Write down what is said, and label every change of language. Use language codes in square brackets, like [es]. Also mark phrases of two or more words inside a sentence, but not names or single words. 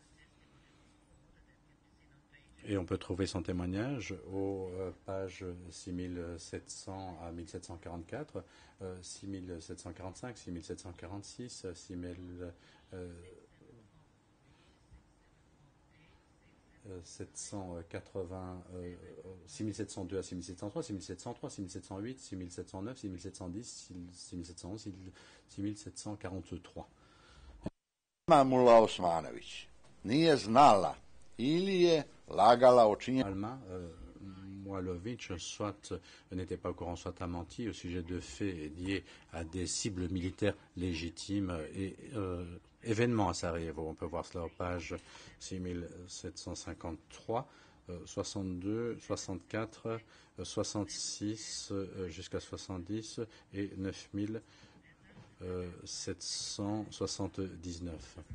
[fr] Et on peut trouver son témoignage aux pages 6700 à 1744, 6745, 6746, 6702 à 6703, 6703, 6708, 6709, 6710, 6711, 6743. [sr] Mulla Osmanović nije znala ili je lagala o činjenju. [fr] Alma Mualovic soit n'était pas au courant, soit a menti au sujet de faits liés à des cibles militaires légitimes et événements à Sarajevo. On peut voir cela aux pages 6753, 62, 64, 66 jusqu'à 70 et 9779.